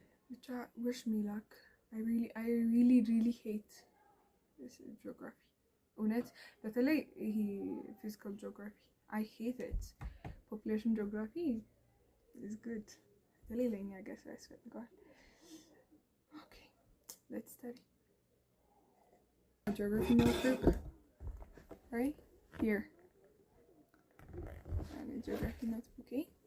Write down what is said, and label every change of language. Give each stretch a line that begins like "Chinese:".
Amharic: ብቻ
English: wish me luck. I really hate this geography.
Amharic: እውነት በተለይ ይሄ
English: physical geography I hate it. Population geography is good.
Amharic: በተለይ ለኛ ሀገር ሰው ያስፈልገዋል።
English: Okay, let's study. Geography notebook right here. And a geography notebook, okay?